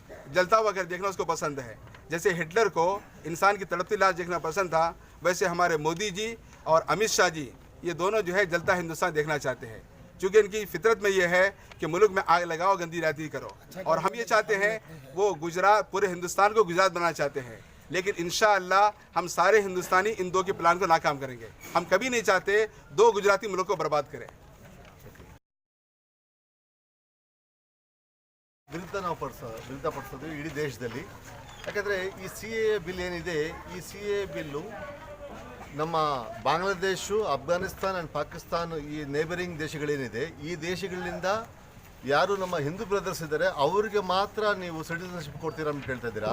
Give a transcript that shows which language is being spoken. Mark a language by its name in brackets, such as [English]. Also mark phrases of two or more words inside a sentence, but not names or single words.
[Hindi] जलता हुआ घर देखना उसको पसंद है। जैसे हिटलर को इंसान की तड़पती लाश देखना पसंद था, वैसे हमारे मोदी जी और अमित शाह जी ये दोनों जो है जलता हिंदुस्तान देखना चाहते हैं। क्योंकि इनकी फितरत में ये है कि मुल्क में आग लगाओ, गंदी राजनीति करो। और हम ये चाहते हैं, वो गुजरात, पूरे हिंदुस्तान को गुजरात बनाना चाहते हैं। लेकिन [Arabic] إن شاء الله [Hindi] हम सारे हिंदुस्तानी इन दो के प्लान को नाकाम करेंगे। हम कभी नहीं चाहते 2 गुजराती मुल्क को बर्बाद करें। [Kannada] ವಿರುದ್ಧ ನಾವು ವಿರುದ್ಧಪಡಿಸೋದು ಇಡೀ ದೇಶದಲ್ಲಿ। ಯಾಕಂದರೆ ಈ CAA ಬಿಲ್ ಏನಿದೆ, ಈ CAA ಬಿಲ್ಲು ನಮ್ಮ ಬಾಂಗ್ಲಾದೇಶ, ಅಫ್ಘಾನಿಸ್ತಾನ್ ಆ್ಯಂಡ್ ಪಾಕಿಸ್ತಾನ್, ಈ ನೇಬರಿಂಗ್ ದೇಶಗಳೇನಿದೆ, ಈ ದೇಶಗಳಿಂದ ಯಾರು ನಮ್ಮ ಹಿಂದೂ ಬ್ರದರ್ಸ್ ಇದ್ದಾರೆ ಅವರಿಗೆ ಮಾತ್ರ ನೀವು ಸಿಟಿಸನ್ಶಿಪ್ ಕೊಡ್ತೀರಾ ಅಂತ ಹೇಳ್ತಾ ಇದ್ದೀರಾ।